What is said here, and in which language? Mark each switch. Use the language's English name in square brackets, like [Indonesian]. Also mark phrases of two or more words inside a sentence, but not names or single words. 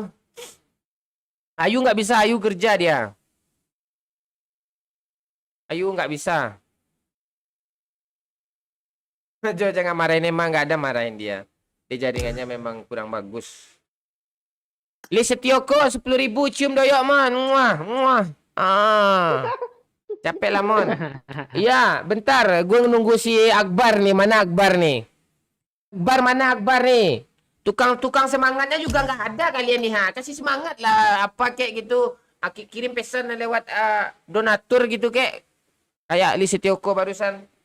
[Indonesian] Ayu nggak bisa, Ayu kerja dia. Ayu nggak bisa. Jo jangan marahin, emang nggak ada marahin dia. Dia jaringannya memang kurang bagus. Li Setioko 10.000 cium doyok man. Muah. Capek lah mon. Iya, bentar. Gue nunggu si Akbar nih. Mana Akbar nih? Akbar mana Akbar nih? Tukang-tukang semangatnya juga nggak ada kalian nih, ha. Kasih semangat lah, apa kayak gitu. Kirim pesan lewat donatur gitu kayak Lisi Tioko barusan.